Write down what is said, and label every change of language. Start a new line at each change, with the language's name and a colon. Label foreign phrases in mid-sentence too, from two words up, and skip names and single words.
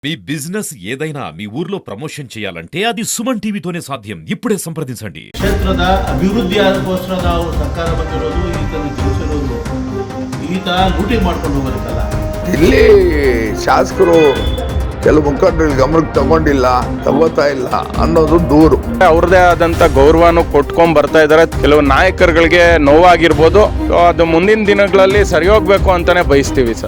Telugu: మీ బిజినెస్ ఏదైనా మీ ఊర్లో ప్రమోషన్ చేయాలంటే అది సుమన్ టీవీతోనే సాధ్యం. ఇప్పుడే సంప్రదించండి.
Kannada: ಕ್ಷೇತ್ರದ ಅಭಿವೃದ್ಧಿಗೋಸ್ಕರ ನಾವು ಸರ್ಕಾರ ಬಂದಿರೋದು ಈತನ ತಿಳಿಸಿರೋದು ಈತ ಲೂಟಿ ಮಾಡ್ಕೊಂಡು ಹೋಗೋದಕ್ಕಲ್ಲ. ಇಲ್ಲಿ ಶಾಸಕರು ಕೆಲವು ಮುಖಂಡರು ಗಮನಕ್ಕೆ ತಗೋತಾ ಇಲ್ಲ ಅನ್ನೋದು ದೂರು. ಅವ್ರದೇ ಆದಂತ ಗೌರವನು ಕೊಟ್ಕೊಂಡ್ ಬರ್ತಾ ಇದಾರೆ. ಕೆಲವು ನಾಯಕರುಗಳಿಗೆ ನೋವಾಗಿರ್ಬೋದು, ಅದು ಮುಂದಿನ ದಿನಗಳಲ್ಲಿ ಸರಿ ಹೋಗ್ಬೇಕು ಅಂತಾನೆ ಬಯಸ್ತೀವಿ ಸರ್.